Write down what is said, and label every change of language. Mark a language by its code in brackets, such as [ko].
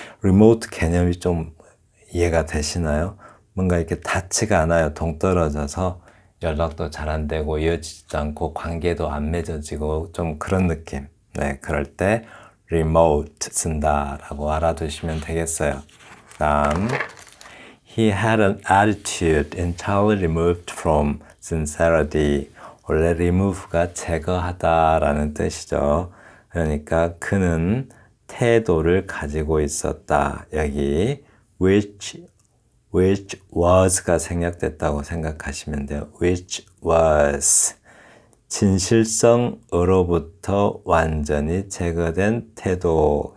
[ko] 리모트 개념이 좀 이해가 되시나요? 뭔가 이렇게 닿지가 않아요. 동떨어져서 연락도 잘 안 되고 이어지지도 않고 관계도 안 맺어지고 좀 그런 느낌. 네, 그럴 때 remote 쓴다라고 알아두시면 되겠어요. [en] 다음, He had an attitude entirely removed from sincerity. [ko] 원래 remove가 제거하다라는 뜻이죠. 그러니까 그는 태도를 가지고 있었다. 여기 which was가 생략됐다고 생각하시면 돼요. which was 진실성으로부터 완전히 제거된 태도.